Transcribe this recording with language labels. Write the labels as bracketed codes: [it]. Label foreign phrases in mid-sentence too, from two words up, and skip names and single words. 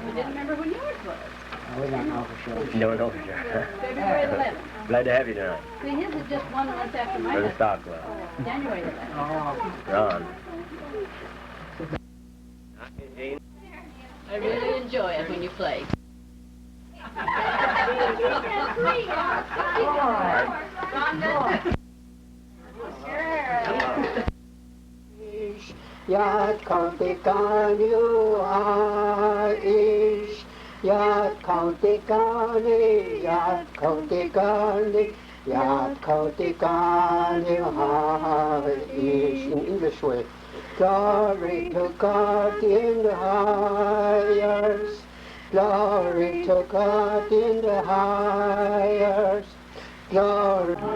[en] You didn't remember when yours was. We don't know for sure. Don't know for sure. February 11th. Glad to have you tonight See, his is just 1 month after for the mine. stock club. January 11th. Oh, Ron. I really enjoy it when you play. Yat kautikani aish, yat kautikani, yat kautikani, yat kautikani aish. In English way, glory to God in the highest, glory to God in the highest, glory.